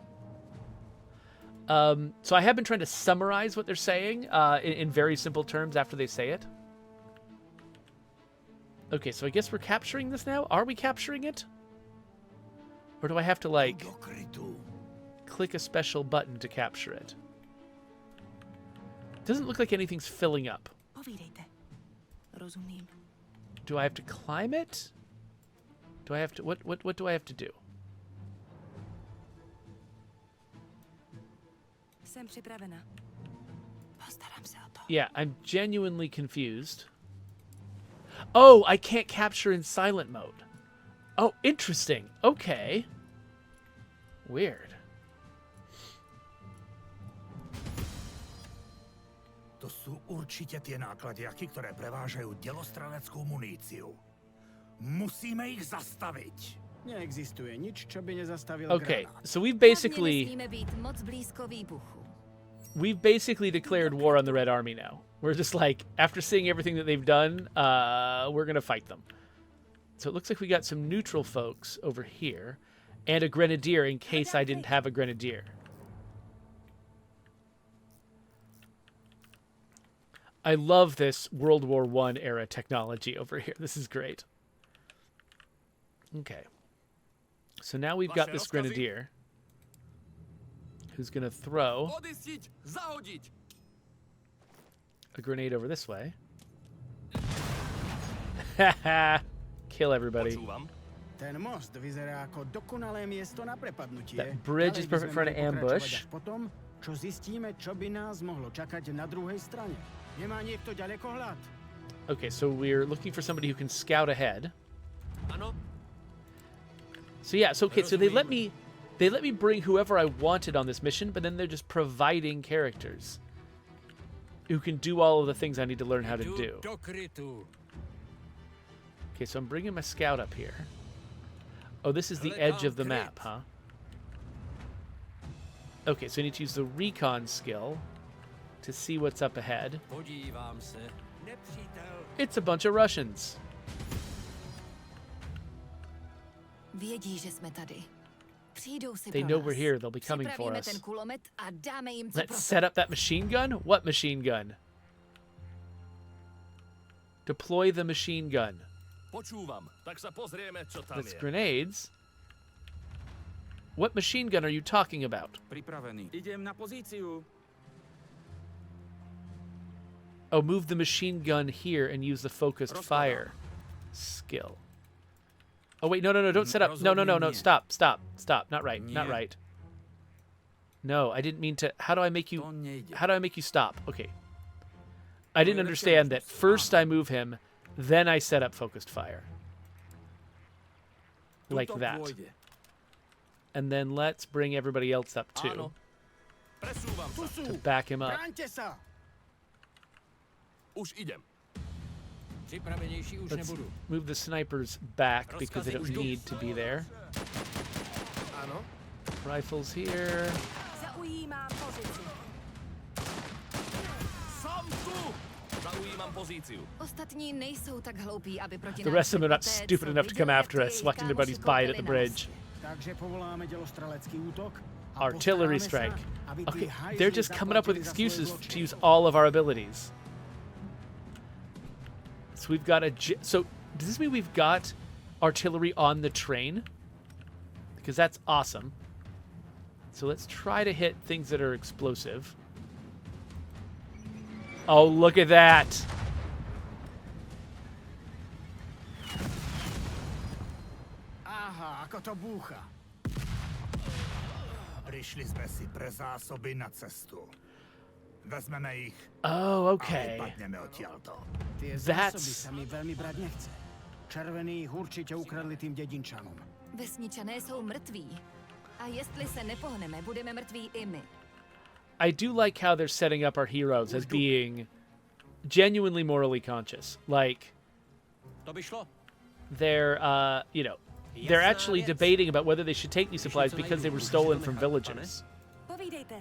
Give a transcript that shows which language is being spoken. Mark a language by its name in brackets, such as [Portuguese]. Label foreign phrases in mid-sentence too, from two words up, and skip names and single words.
[English] So I have been trying to summarize what they're saying in very simple terms after they say it. Okay, so I guess we're capturing this now? Are we capturing it? Or do I have to, like, click a special button to capture it? Doesn't look like anything's filling up. [Czech] Povídejte. Rozumím. [English] Do I have to climb it? Do I have to... What do I have to do? [Czech] Jsem připravena. Postarám se o to. [English] Yeah, I'm genuinely confused. Oh, I can't capture in silent mode. Oh, interesting. Okay. Weird. [Slovak] To sú určite tie nákladiaky, ktoré prevážajú delostreleckou muníciu. Musíme ich zastaviť. Neexistuje nič, čo by nezastavil [English] Okay, [Slovak] granát. [English] so we've [Czech] Hlavně [English] basically... [Czech] nesmíme být moc blízko výbuchu. [English] We've basically declared war on the Red Army now. We're just like, after seeing everything that they've done, we're going to fight them. So it looks like we got some neutral folks over here, and a grenadier in case I didn't have a grenadier. I love this World War I era technology over here. This is great. Okay. So now we've got this grenadier who's going to throw [Slovak] Odísť, zahodiť. [English] a grenade over this way. Kill everybody. [Slovak] Počúvam. Ten most vyzerá ako dokonalé miesto na prepadnutie. [English] That bridge is [Slovak] Ďalej by [English] perfect [Slovak] sme [English] for an [Slovak] mohli pokračovať [English] ambush. [Slovak] až potom, čo zistíme, čo by nás mohlo čakať na druhej strane. Nemá niekto ďalekohľad? [English] Okay, so we're looking for somebody who can scout ahead. [Slovak] Áno. [English] So yeah, so okay, so they let me bring whoever I wanted on this mission, but then they're just providing characters who can do all of the things I need to learn how to do. [Slovak] Do krytu. [English] Okay, so I'm bringing my scout up here. Oh, this is the edge of the map, huh? Okay, so I need to use the recon skill to see what's up ahead. [Slovak] Podívam sa. Nepřítel. [English] It's a bunch of Russians. [Czech] Vědí, že jsme tady. Přijdou si [English] They [Czech] pro [English] know [Czech] nás. [English] we're here. They'll be coming for [Czech] Připravíme [English] us. [Czech] ten kulomet a dáme jim co [English] Let's [Czech] pro [English] set up that machine gun? What machine gun? Deploy the machine gun. [Slovak] Počúvam, tak sa pozrieme, čo tam [English] That's [Slovak] je. [English] grenades. What machine gun are you talking about? [Slovak] Pripravený. Idem na pozíciu. [English] Oh, move the machine gun here and use the focused fire skill. Oh, wait, no, don't set up. No, stop. Not right, not right. No, I didn't mean to. How do I make you stop? Okay. I didn't understand that. First I move him, then I set up focused fire. Like [Slovak] Tuto [English] that. [Slovak] pôjde. [English] And then let's bring everybody else up too [Slovak] Áno. Presúvam sa. [English] to back him up. [Slovak] Bráňte sa! Už idem. [Czech] Připravenější už [English] Let's [Czech] nebudu. [English] move the snipers back because they don't need to be there. [Czech] Ano? [English] Rifles here. [Czech] Zaujímám pozici. [Slovak] Som tu! Zaujímam pozíciu. [Czech] Ostatní nejsou tak hloupí, aby proti [English] The [Czech] nám [English] rest of them are not [Czech] poté, [English] stupid [Czech] co [English] enough to come [Czech] viděli, [English] after [Czech] jak [English] us, [Czech] jejich [English] selecting their buddies [Czech] kámoši [English] by it at the [Czech] koupili na [English] bridge. [Czech] Takže povoláme dělostřelecký útok. a [English] Artillery [Czech] postaráme [English] strike. [Czech] se, aby ty [English] Okay, [Czech] hajzli [English] they're just coming up with [Czech] zaplatili za svůj [English] excuses [Czech] zločin. [English] to use all of our abilities. So we've got so does this mean we've got artillery on the train? Because that's awesome. So let's try to hit things that are explosive. Oh, look at that. [Slovak] Aha, ako to búcha. Prišli sme si pre zásoby na cestu. Vezmeme ich [English] Oh, [Slovak] a [English] okay. [Slovak] vypadneme odtiaľto. Tie [English] That's- [Slovak] zásoby sa mi veľmi brať nechce. Červení ich určite ukradli tým dedinčanom. [Czech] Vesničané jsou mrtví. A jestli se nepohneme, budeme mrtví i my. [English] I do like how they're setting up our heroes as being genuinely morally conscious. Like [Czech] To by šlo. [English] they're they're actually debating about whether they should take these supplies because they were stolen from villages. [Czech] Povídejte.